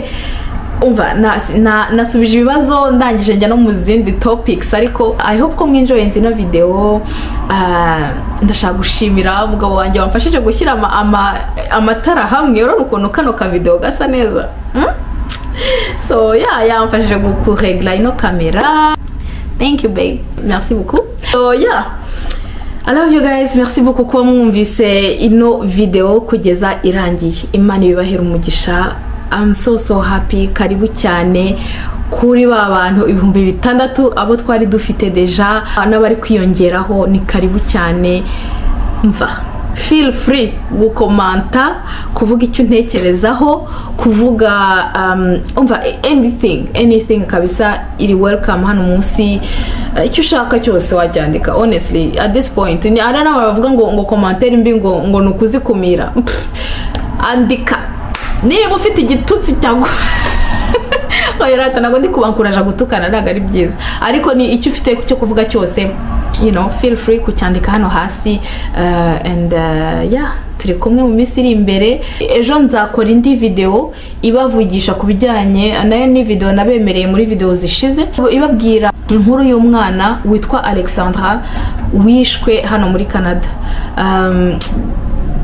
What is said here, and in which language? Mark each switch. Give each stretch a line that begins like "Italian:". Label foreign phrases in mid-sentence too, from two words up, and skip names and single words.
Kinyarwanda: Umva nasubije ibibazo ndangije njya no mu zindi topics, ariko
English: I hope
Kinyarwanda: ko mwinjoye ino video. Ndashaka gushimira umugabo wanjye wamfashije gushyira amatara hamwe, urabona ukuntu kano ka video gasa neza.
English: So yeah,
Kinyarwanda: yamfashije kuregla ino kamera.
English: Thank you babe,
French: merci beaucoup.
English: So yeah, I love you guys,
French: merci beaucoup
Kinyarwanda: kuba mwumvise ino video kugeza irangiye. Imana ibibahera umugisha.
English: I'm so happy.
Kinyarwanda: Karibu cyane kuri ba bantu 6,000 abo twari dufite deja n'abari kwiyongeraho, ni karibu cyane. Mva
English: feel free
Kinyarwanda: gukomanta, kuvuga icyo ntekerezaho, kuvuga umva anything kabisa, iri welcome hano munsi. Icyo ushaka cyose wajyandika,
English: honestly at this point
Kinyarwanda: ni ara na bavuga ngo commentaire mbi ngo nukuzikumira. Andika niba ufite igitutsi cyangwa oyarata nago ndi kubankuraje gutukana ntago ari byiza, ariko ni icyo ufite cyo kuvuga cyose,
English: you know, feel free
Kinyarwanda: kucyandika hano hasi.
English: And yeah, turi kumwe mu minsi iri imbere.
Kinyarwanda: Ejo nzakora indi video ibavugisha kubijyanye nayo, ni video nabemereye muri video zishize, ibabwira inkuru y'umwana witwa Alexandra wishwe hano muri Canada.